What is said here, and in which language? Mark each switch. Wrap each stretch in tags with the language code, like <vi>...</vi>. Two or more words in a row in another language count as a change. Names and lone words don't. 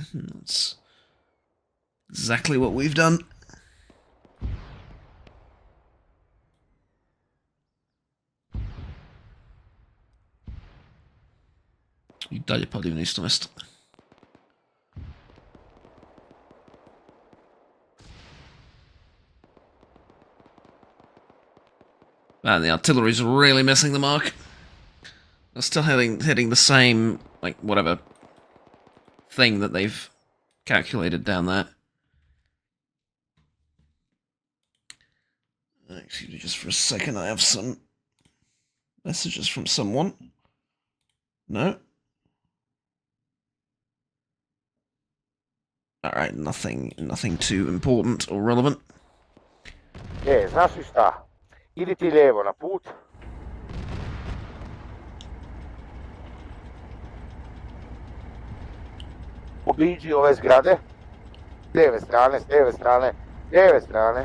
<en>That's exactly what we've done.</en> <sr>I dalje pali na isto mesto.</sr> <en>Man, the artillery's really missing the mark. They're still hitting the same, like, whatever thing that they've calculated down there. Excuse me just for a second, I have some messages from someone. No? Alright, nothing too important or relevant.</en> <bs>Znaš li šta? Idi ti lijevo na put. Obiđi ove zgrade. S lijeve strane.</bs>